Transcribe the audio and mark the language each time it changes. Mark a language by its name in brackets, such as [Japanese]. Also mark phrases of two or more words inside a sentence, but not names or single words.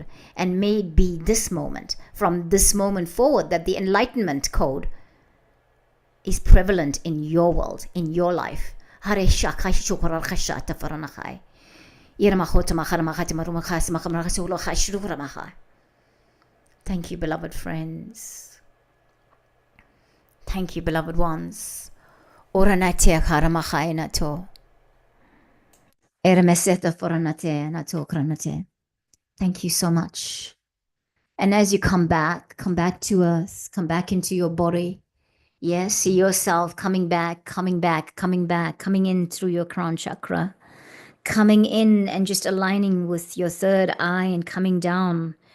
[English] And may it be this moment, from this moment forward, that the enlightenment code is prevalent in your world, in your life. Thank you, beloved friends. Thank you, beloved ones. Oranatea karamachai nato. Eremeseta foranate nato kranate. Thank you so much. And as you come back to earth, come back into your body. Yes, see yourself coming back, coming in through your crown chakra, coming in and just aligning with your third eye and coming down.